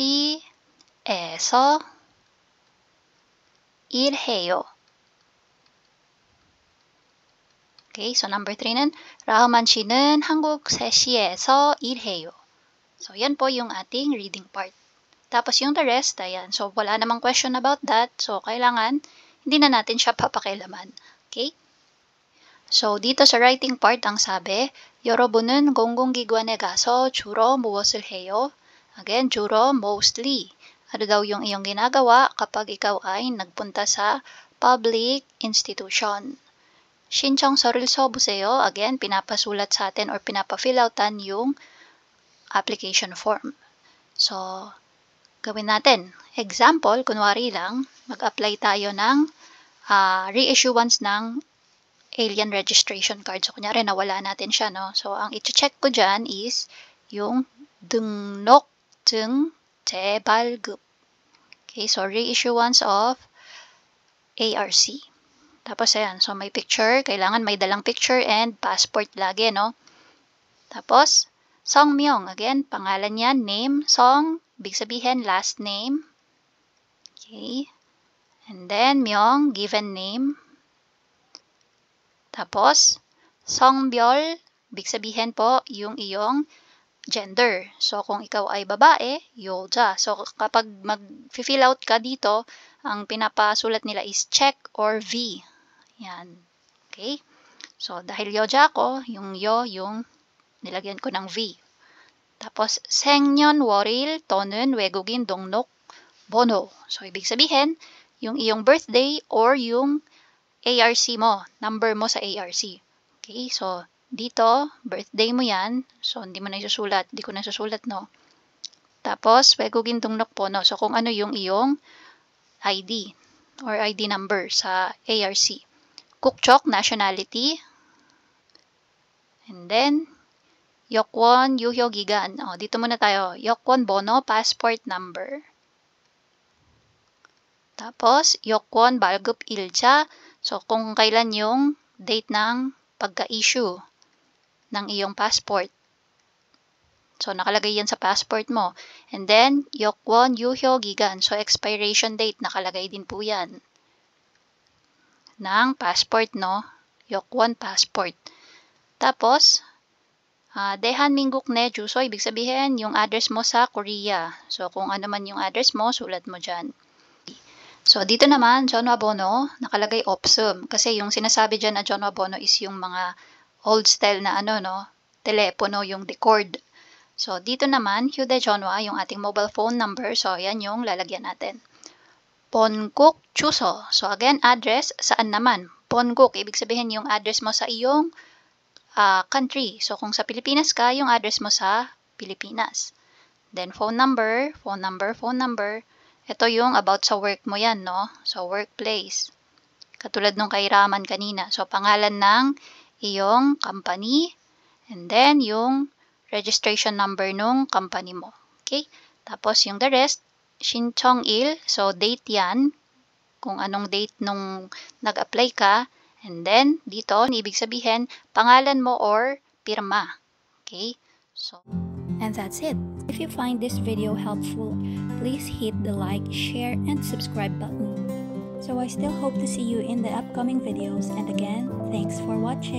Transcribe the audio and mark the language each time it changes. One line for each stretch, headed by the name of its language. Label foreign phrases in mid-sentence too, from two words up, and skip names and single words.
Korean: 한국세시에서 일해요.
English: Okay, so number
Korean: 3는 라흐만 씨는 한국 3시에서 일해요.
Filipino: So, yan po yung ating
English: reading part.
Filipino: Tapos yung
English: the rest,
Filipino: ayan. So, wala namang question about that. So, kailangan, hindi na natin siya papakialaman. Okay? So, dito sa
English: writing part,
Filipino: ang sabi,
Korean: 여러분은 공공기관에 가서 주로 무엇을 해요? Again, 주로,
Filipino: mostly. Ano daw yung iyong ginagawa kapag ikaw ay nagpunta sa
English: public institution?
Korean: 신청서를 써보세요.
Filipino: Again, pinapasulat sa atin or pinapa-fill outan yung
English: application form.
Filipino: So, gawin natin. Example, kunwari lang, mag-apply tayo ng reissuance ng
English: alien registration card.
Filipino: So, kunyari, nawala natin siya, no? So, ang iti-check ko dyan is yung
Korean: 등록증 재발급.
English: Okay, so reissuance of ARC.
Filipino: Tapos, ayan. So, may picture. Kailangan may dalang
English: picture and passport
Filipino: lagi, no? Tapos, 성명. Again, pangalan yan. Name. 성. Big sabihin,
English: last name.
Filipino: Okay. And then, 명.
English: Given name.
Filipino: Tapos, 성별. Big sabihin po, yung iyong gender. So, kung ikaw ay babae, 여자. So, kapag mag-fill out ka dito, ang pinapasulat nila is
English: check or V.
Filipino: Yan. Okay? So, dahil 여자 ako, yung yung nilagyan ko ng V. Tapos,
Korean: 생년월일 또는 외국인 등록 번호.
Filipino: So, ibig sabihin, yung iyong birthday or yung ARC mo, number mo sa ARC. Okay? So, dito, birthday mo yan. So, hindi mo na isusulat. Hindi ko na isusulat, no? Tapos,
Korean: 외국인 등록 번호.
Filipino: So, kung ano yung iyong
English: ID or ID number
Filipino: sa ARC.
Korean: 국적,
English: nationality. And then,
Korean: 여권, 유효기간.
Filipino: Dito muna tayo.
Korean: 여권 번호,
English: passport number.
Filipino: Tapos,
Korean: 여권 발급 일자.
Filipino: So, kung kailan yung date ng pagka-issue ng iyong passport. So, nakalagay yan sa passport mo. And then,
Korean: 여권 유효기간.
Filipino: So,
English: expiration date,
Filipino: nakalagay din po yan. Ng passport, no? 여권 passport. Tapos,
Korean: 대한민국 내 주소,
Filipino: ibig sabihin, yung address mo sa Korea. So, kung ano man yung address mo, sulat mo dyan. So, dito naman, 전화번호, nakalagay 없음. Kasi yung sinasabi dyan na 전화번호 is yung mga
English: old style
Filipino: na telepono, yung record. So, dito naman, 휴대전화, yung ating
English: mobile phone number.
Filipino: So, yan yung lalagyan natin.
Korean: 본국 주소.
Filipino: So, again, address, saan naman? 본국, ibig sabihin yung address mo sa iyong country. So, kung sa Pilipinas ka, yung address mo sa Pilipinas.
English: Then, phone number.
Filipino: Ito yung about sa work mo yan, no?
English: So, workplace.
Filipino: Katulad nung kay Raman kanina. So, pangalan ng iyong company. And then, yung
English: registration number
Filipino: nung company mo. Okay? Tapos, yung
English: the rest,
Korean: 신청일.
Filipino: So, date yan. Kung anong date nung nag-apply ka. And then, dito, ibig sabihin, pangalan mo or pirma. Okay? So,
English: and that's it. If you find this video helpful, please hit the like, share, and subscribe button. So I still hope to see you in the upcoming videos, and again, thanks for watching.